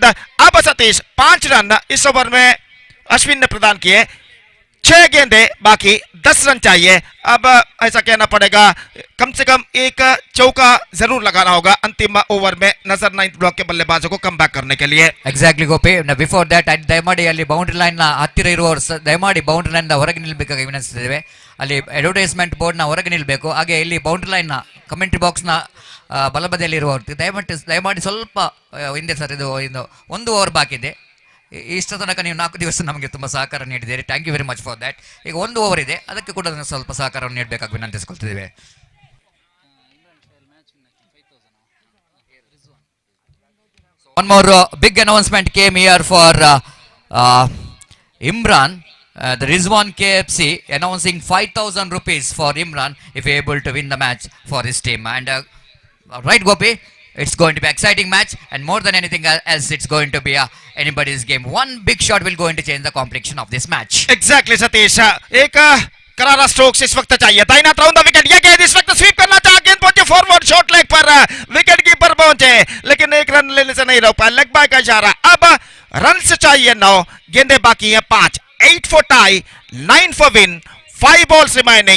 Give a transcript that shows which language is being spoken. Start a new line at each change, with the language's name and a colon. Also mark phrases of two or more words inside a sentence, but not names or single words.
Hindi: अब सतीश 5 रन इस ओवर में अश्विन ने प्रदान किए, 6 गेंदे बाकी, 10 रन चाहिए। अब ऐसा कहना पड़ेगा कम से कम एक चौका जरूर लगाना होगा अंतिम ओवर में नजर 9th ब्लॉक के बल्लेबाजों को
English: come back
Hindi: करने के लिए।
Kannada: ಎಕ್ಸಾಕ್ಟ್ಲಿ ಗೋಪಿ,
English: before that
Kannada: ದಯಮಾಡಿ ಅಲ್ಲಿ
English: boundary line
Kannada: ನ ಹತ್ತಿರ ಇರುವವರು ದಯಮಾಡಿ
English: boundary line
Kannada: ಹೊರಗೆ ನಿಲ್ಬೇಕಾಗಿ ವಿನಂತಿಸಿದ್ದೇವೆ. ಅಲ್ಲಿ
English: advertisement board
Kannada: ನ ಹೊರಗೆ ನಿಲ್ಬೇಕು. ಹಾಗೆ ಇಲ್ಲಿ
English: boundary line
Kannada: ನ
English: commentary box
Kannada: ನ ಬಲಬದಿಯಲ್ಲಿ ಇರುವವರು ದಯಮಾಡಿ ಸ್ವಲ್ಪ ಹಿಂದೆ ಸರ್, ಇದು 1 ಓವರ್ ಬಾಕಿ ಇದೆ. ಇಷ್ಟ ತನಕ ನೀವು 4 ದಿವಸ ನಮಗೆ ತುಂಬ ಸಹಕಾರ ನೀಡಿದ್ದೀರಿ,
English: thank you very much for that.
Kannada: ಈಗ 1 ಓವರ್ ಇದೆ, ಅದಕ್ಕೆ ಕೂಡ ಸ್ವಲ್ಪ ಸಹಕಾರವನ್ನು ನೀಡಬೇಕಾಗಿ ವಿನಂತಿಸಿಕೊಳ್ತಿದ್ದೇವೆ.
English: One more big announcement came here for Imran. The Rizwan KFC announcing 5,000 rupees for Imran if he able to win the match for his team. And right, Gopi, it's going to be exciting match, and more than anything else, it's going to be anybody's game. One big shot will going to change the complexion of this match. Exactly, Satish.
Hindi: एक करारा स्ट्रोक्स इस वक्त चाहिए, दाहिना
English: round the wicket,
Hindi: ये गेंद इस वक्त स्वीप करना चाहा, गेंद पहुंचे
English: forward short leg
Hindi: पर,
English: wicket keeper
Hindi: पहुंचे लेकिन 1 रन लेने से नहीं रोक पाया,
English: leg bye
Hindi: का इशारा। अब रन से चाहिए 9, गेंदे बाकी है 5,
English: 8 for tie, 9 for win, 5 balls remaining.